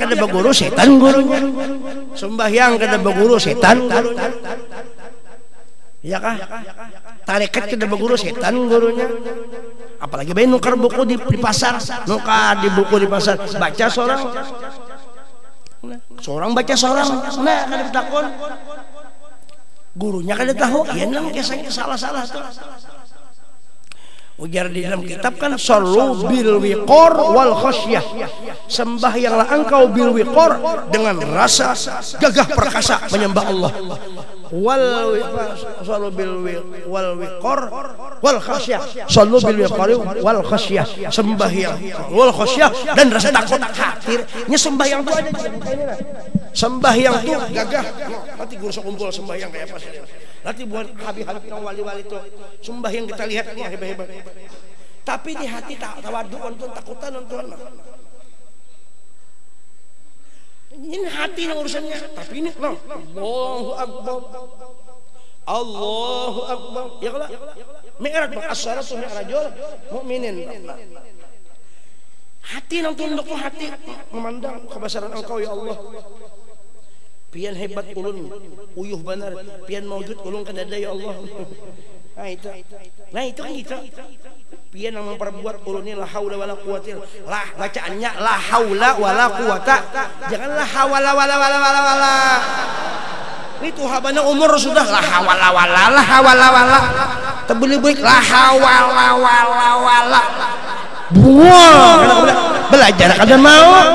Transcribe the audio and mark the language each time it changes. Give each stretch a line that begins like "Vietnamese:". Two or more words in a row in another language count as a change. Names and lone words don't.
Banjar: kada berguru setan gurunya sembahyang kada berguru setan gurunya ya kah tarekat kada berguru setan gurunya apalagi bayi nukar buku di pasar nukar di buku di pasar baca seorang baca seorang nah kada takon gurunya kada tahu ya nang kisahnya salah-salah tuh ujar di dalam kitab kan
Arabic: صلوا بالوقار والخشية
Banjar: sembahyanglah engkau
Arabic: بالوقار
Banjar: dengan rasa gagah perkasa menyembah Allah
Arabic: صلوا بال والوقار والخشية صلوا بالوقار والخشية
Banjar: sembahyang
Arabic: والخشية
Banjar: dan rasa takut khawatir nya sembahyang tuh ada sembahyang tuh gagah nanti guru kumpul sembahyang kayak apa sih nanti buat habib-habib yang wali-wali itu sembahyang kita lihat nih hebat-hebat tapi di hati tak tawadhu untuk takutan untuk ini hati yang urusannya tapi ini
Arabic: الله أكبر الله أكبر
Banjar: ya kalau
Arabic: معراج الصلاة معراج المؤمنين
Banjar: hati yang tunduk tuh hati memandang kebesaran engkau
Arabic: يا الله
Banjar: pian hebat ulun uyuh benar pian maujud ulun kadada
Arabic: يا الله
Banjar: nah itu kan kita pian yang memperbuat ulun ini
Arabic: لا حول ولا قوة
Banjar: lah bacaannya
Arabic: لا حول ولا قوة
Banjar: jangan
Arabic: لا حولا ولا
Banjar: itu habana umur sudah
Arabic: لا حولا ولا
Banjar: terbeli-beli
Arabic: لا حولا ولا
Banjar: buang belajar kada mau